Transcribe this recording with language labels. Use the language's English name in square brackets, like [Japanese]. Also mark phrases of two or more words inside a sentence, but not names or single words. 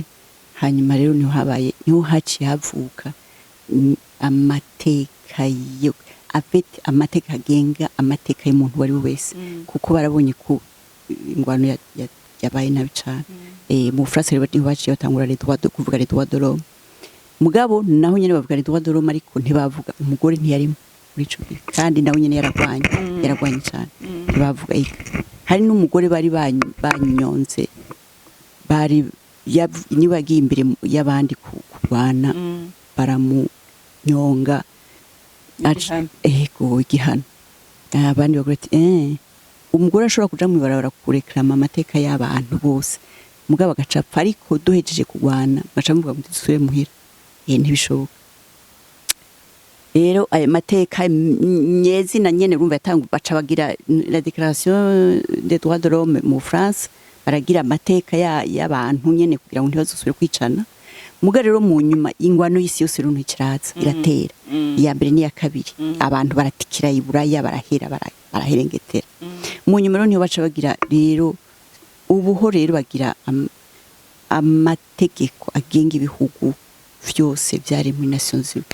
[Rundi] Hanyuma rero niho haciye havuka amateka amateka agenga amateka y'umuntu wari wese, kuko barabonye ko ingwano yabaye nabi cyane. Mu Bufaransa rero niho baciye batangura kuvuga [French] les droits de l'homme. [Rundi] Mugabo naho nyene bavuga [French] les droits de l'homme, [Rundi] ariko ntibavuga umugore ntiyarimo muri ico gihe, kandi naho nyene yaragwanye cyane, ntibavuga iki. Hari n'umugore bari banyonze, niba agiye imbere y'abandi kurwana baramunyonga igihano. Abandi bavuga ati umugore ashobora kuja mu ibarabara kureklama amateka y'abantu bose, mugabo agacapfa, ariko duhejeje kurwana baca muvuga ngo dusubire muhira. Ntibishoboka. Rero ayo mateka nyezi na nyene urumva baca bagira [French] la déclaration des droits de l'homme [Rundi] mu France, baragira amateka y'abantu nyene kugira ngo ntibazosubire kwicana. Muga rero mu nyuma ingwano y'isi yose runtu ikiraza iratera, iya mbere n'iya kabiri, abantu baratikira iburaya, baraherengetera. Mu nyuma rero niho baca bagira rero ubuho rero bagira amategeko agenga ibihugu vyose byari muri Nations Unies.